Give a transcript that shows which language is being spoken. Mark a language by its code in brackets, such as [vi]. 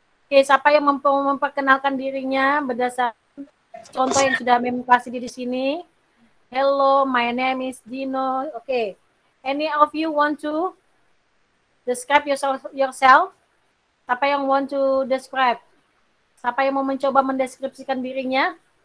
[id] Oke, siapa yang memperkenalkan dirinya berdasarkan contoh yang sudah kasih di sini? [en] Hello, my name is Dino. Okay, any of you want to describe yourself? [id] Siapa yang [en] want to describe? [id] Siapa yang mau mencoba mendeskripsikan dirinya?